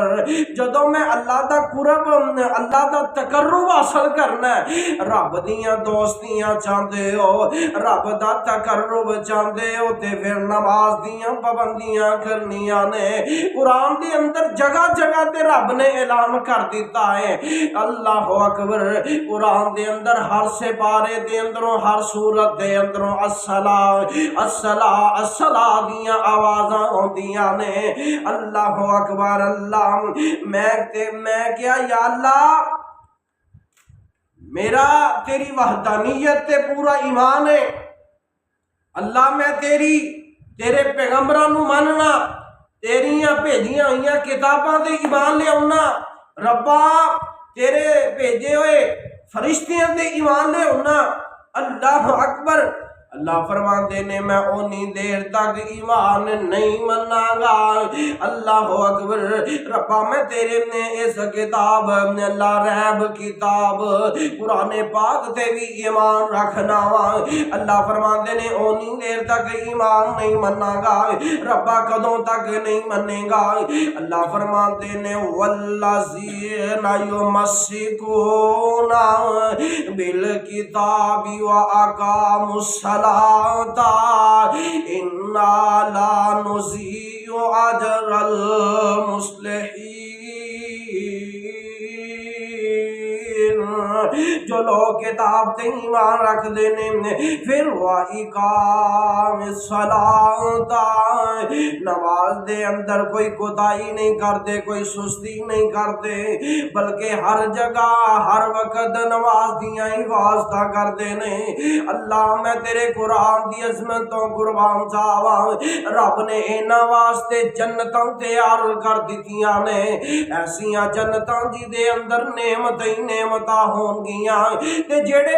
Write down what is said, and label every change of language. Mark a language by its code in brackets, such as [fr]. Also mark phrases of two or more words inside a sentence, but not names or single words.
[pa] جدوں میں اللہ دا قرب، اللہ دا تقرب حاصل کرنا ہے، رب دیاں دوستیاں چاہندے ہو، رب دا تقرب چاہندے ہو، تے پھر نماز دیاں پابندیاں کرنیاں نے۔ قرآن دے اندر جگہ جگہ تے رب نے اعلان کر دیتا ہے۔ [ar] اللہ اکبر۔ [pa] قرآن دے اندر ہر سپارے دے اندروں، ہر سورت دے اندروں الصلاۃ دیاں آوازاں ہوندیاں نے۔ [ar] اللہ اکبر۔ [pa] اللہ میں کیا یا اللہ میرا تیری وحدانیت تے پورا ایمان ہے۔ اللہ میں تیرے پیغمبراں نو مننا، تیریاں بھیجیاں ہوئیاں کتاباں تے ایمان لے آنا، ربا تیرے بھیجے ہوئے فرشتیاں تے ایمان لے آنا۔ [ar] اللہ اکبر۔ [pa] اللہ فرماتے نے میں اونی دیر تک ایمان نہیں مناں گا۔ [ar] اللہ اکبر۔ [pa] ربا میں تیرے نے اس کتاب اللہ ریب کتاب قرآن پاک تے بھی ایمان رکھنا وا۔ اللہ فرماتے نے اونی دیر تک ایمان نہیں مناں گا۔ ربا کدوں تک نہیں منے گا؟ اللہ فرماتے نے [ar] والذین یمسکون بالکتاب واقاموا الصلاۃ انا لا نضیع اجر المصلحین۔ [pa] جو لوگ کتاب تے ایمان رکھ دینے پھر [ar] وَإِقَامِ الصَّلَاةِ، [pa] نماز دے اندر کوئی کوتاہی نہیں کرتے، کوئی سستی نہیں کرتے، بلکہ ہر جگہ ہر وقت نماز دیاں حفاظتاں کرتے نے۔ اللہ میں تیرے قرآن دی عظمتوں قربان جاواں۔ رب نے انہاں واسطے جنتاں تیار کر دتیاں نے، ایسیاں جنتاں جی دے اندر نعمتاں ہون گیاں تے جڑے